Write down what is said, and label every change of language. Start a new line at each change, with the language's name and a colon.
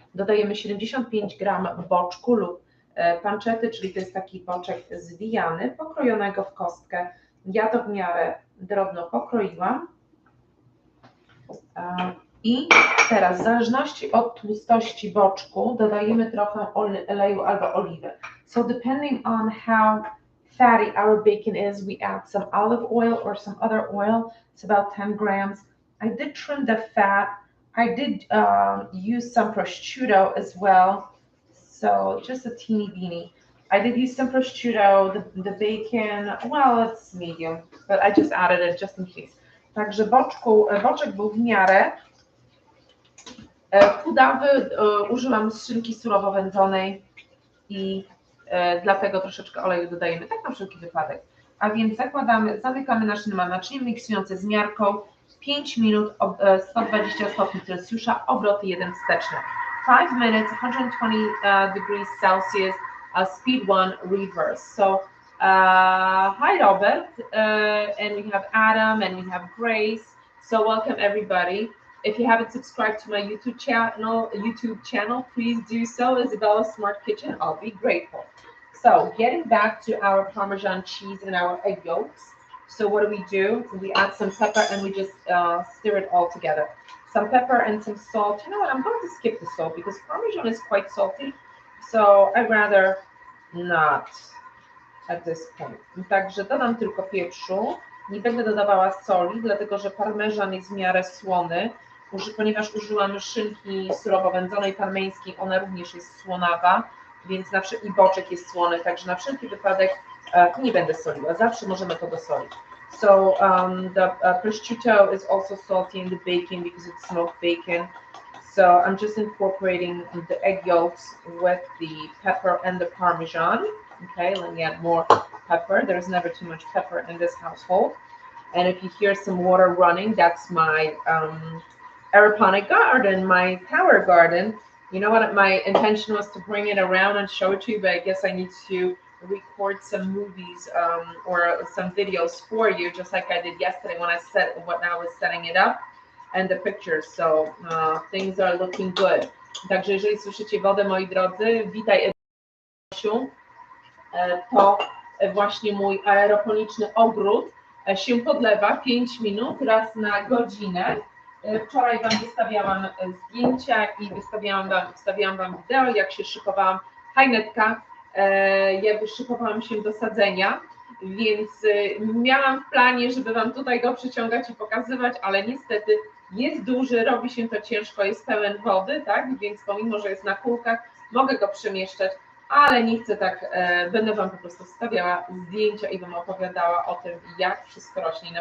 Polish: Dodajemy 75 gram boczku lub panczety, czyli to jest taki boczek zwijany, pokrojonego w kostkę. Ja to w miarę drobno pokroiłam. I teraz w zależności od tłustości boczku dodajemy trochę oleju albo oliwy.
English: So depending on how fatty our bacon is, we add some olive oil or some other oil. It's about 10 grams. I did trim the fat. I did use some prosciutto as well. So just a teeny beanie. I did use some prosciutto, the bacon, well, it's medium, but I just added it just in case.
Polish: Także boczek był w miarę. Pudawy użyłam z szynki surowo wędzonej i dlatego troszeczkę oleju dodajemy, tak na wszelki wypadek. A więc zamykamy nasze naczynie miksujące z miarką 5 minut, 120 stopni Celsjusza, obroty 1 wsteczny.
English: 5 minutes, 120 degrees Celsius, speed 1 reverse. So, hi Robert, and we have Adam, and we have Grace. So welcome everybody. If you haven't subscribed to my YouTube channel, please do so. Isabella Smart Kitchen. I'll be grateful. So, getting back to our Parmesan cheese and our egg yolks. So, what do? We add some pepper and we just stir it all together. Some pepper and some salt. You know what? I'm going to skip the salt because Parmesan is quite salty. So, I'd rather not at this point. Także dodam tylko pieprzu. Nie będę dodawała soli, dlatego że parmesan jest w miarę słony. Ponieważ użyłam szynki surowo wędzonej parmeńskiej, ona również jest słonawa, więc i boczek jest słony, także na wszelki wypadek nie będę soliła. Zawsze możemy to dosolić. So the prosciutto is also salty in the bacon because it's smoked bacon. So I'm just incorporating the egg yolks with the pepper and the parmesan. Okay, let me add more pepper. There's never too much pepper in this household. And if you hear some water running, that's my aeroponic garden, my tower garden. You know what? My intention was to bring it around and show it to you, but I guess I need to record some movies or some videos for you, just like I did yesterday when I was setting it up and the pictures. So things are looking good.
Polish: Także jeżeli słyszycie wodę, moi drodzy, witaj Edasiu. To właśnie mój aeroponiczny ogród się podlewa 5 minut raz na godzinę. Wczoraj Wam wystawiałam zdjęcia i wstawiałam Wam wideo, jak się szykowałam, hajnetka, jak szykowałam się do sadzenia, więc miałam w planie, żeby Wam tutaj go przyciągać i pokazywać, ale niestety jest duży, robi się to ciężko, jest pełen wody, tak, więc pomimo, że jest na kółkach, mogę go przemieszczać, ale nie chcę tak, będę Wam po prostu wstawiała zdjęcia i Wam opowiadała o tym, jak wszystko rośnie.